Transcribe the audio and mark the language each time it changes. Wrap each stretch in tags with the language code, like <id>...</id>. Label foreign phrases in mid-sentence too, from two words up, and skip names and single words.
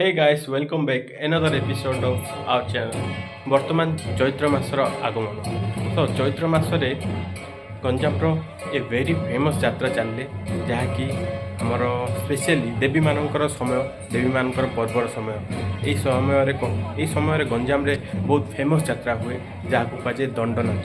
<en>guys, welcome back another episode of our channel.</en> <or>ବର୍ତ୍ତମାନ ଚୈତ୍ର ମାସର ଆଗମନ। ତ ଚୈତ୍ର ମାସରେ ଗଞ୍ଜାମର</or> <en>a very famous</en> <or>ଯାତ୍ରା ଚାଲିଲେ, ଯାହାକି ଆମର ସ୍ପେଶିଆଲି ଦେବୀମାନଙ୍କର ସମୟ, ଦେବୀମାନଙ୍କର ପର୍ବର ସମୟ। ଏହି ସମୟରେ ଗଞ୍ଜାମରେ ବହୁତ ଫେମସ୍ ଯାତ୍ରା ହୁଏ, ଯାହାକୁ କୁହାଯାଏ ଦଣ୍ଡନାଚ।</or>